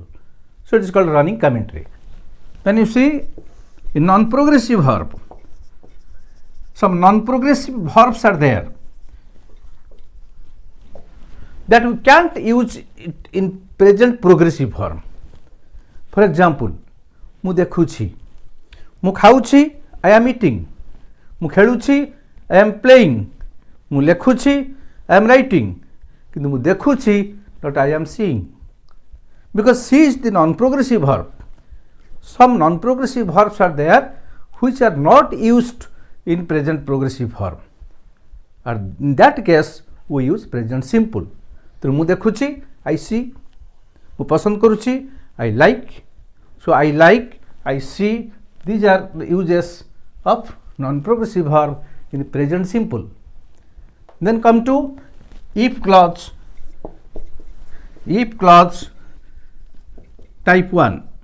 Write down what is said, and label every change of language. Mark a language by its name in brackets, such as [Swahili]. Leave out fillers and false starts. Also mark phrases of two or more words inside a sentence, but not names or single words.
[English] So it is called running commentary. Then you see in non-progressive verb, some non-progressive verbs are there that we can't use it in present progressive form. For example, [Odia] ମୁଁ ଦେଖୁଛି, ମୁଁ ଖାଉଛି [English] I am eating, [Odia] ମୁଁ ଖେଳୁଛି, [English] I am playing, [Odia] ମୁଁ ଲେଖୁଛି, [English] I am writing, [Odia] କିନ୍ତୁ ମୁଁ ଦେଖୁଛି, [English] not I am seeing, because see is the non progressive verb. Some non-progressive verbs are there which are not used in present progressive verb, and in that case we use present simple. [Odia] ତ ମୁଁ ଦେଖୁଛି, [English] I see, [Odia] ମୁଁ ପସନ୍ଦ କରୁଛି, [English] I like, so I like, I see, these are the uses of non-progressive verb in present simple. Then come to if clause. If clause type 1.